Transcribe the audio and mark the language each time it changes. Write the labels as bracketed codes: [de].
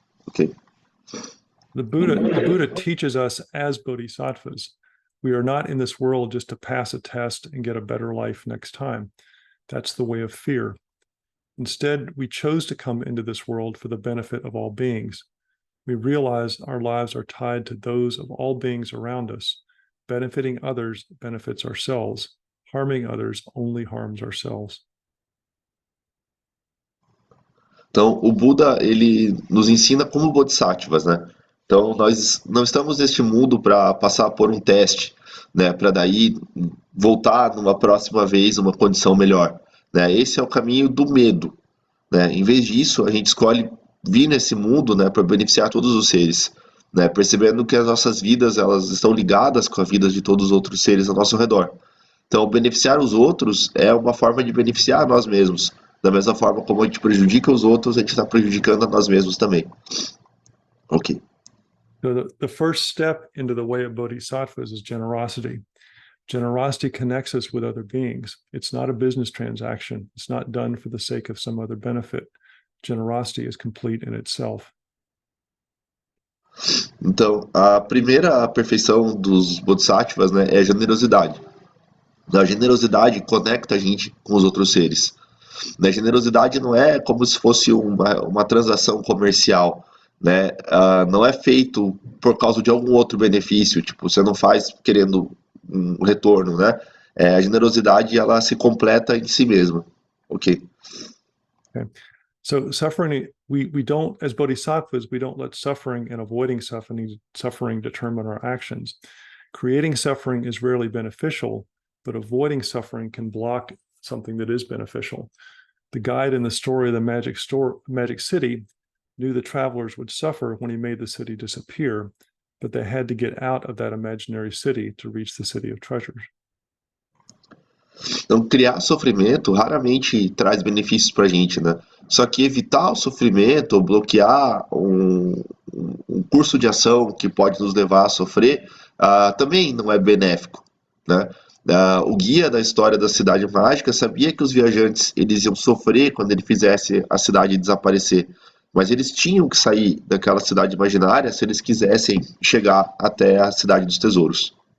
[en] Okay. The Buddha teaches us as bodhisattvas. We are not in this world just to pass a test and get a better life next time. That's the way of fear. Instead, we chose to come into this world for the benefit of all beings. We realize our lives are tied to those of all beings around us. Benefiting others benefits ourselves. Harming others only harms ourselves. [pt] Então, o Buda, ele nos ensina como bodhisattvas, né? Então, nós não estamos neste mundo para passar por um teste, né? Para daí voltar numa próxima vez uma condição melhor. Né? Esse é o caminho do medo. Né? Em vez disso, a gente escolhe vir nesse mundo, né, para beneficiar todos os seres, né, percebendo que as nossas vidas elas estão ligadas com a vida de todos os outros seres ao nosso redor. Então, beneficiar os outros é uma forma de beneficiar nós mesmos. Da mesma forma como a gente prejudica os outros, a gente está prejudicando a nós mesmos também. Ok. [en] So the first step into the way of bodhisattvas is generosity. Generosity connects us with other beings. It's not a business transaction. It's not done for the sake of some other benefit. Generosity is complete in itself. [pt] Então, a primeira perfeição dos bodhisattvas, né, é a generosidade. A generosidade conecta a gente com os outros seres. A generosidade não é como se fosse uma transação comercial, né? Não é feito por causa de algum outro benefício, tipo, você não faz querendo um retorno, né? A generosidade, ela se completa em si mesma, ok? Okay. [en] So suffering, we don't, as bodhisattvas, we don't let suffering and avoiding suffering determine our actions. Creating suffering is rarely beneficial, but avoiding suffering can block something that is beneficial. The guide in the story of the magic city knew the travelers would suffer when he made the city disappear, but they had to get out of that imaginary city to reach the city of treasures. [pt] Então, criar sofrimento raramente traz benefícios para a gente, né? Só que evitar o sofrimento ou bloquear um curso de ação que pode nos levar a sofrer também não é benéfico, né? O guia da história da cidade mágica sabia que os viajantes eles iam sofrer quando ele fizesse a cidade desaparecer, mas eles tinham que sair daquela cidade imaginária se eles quisessem chegar até a cidade dos tesouros.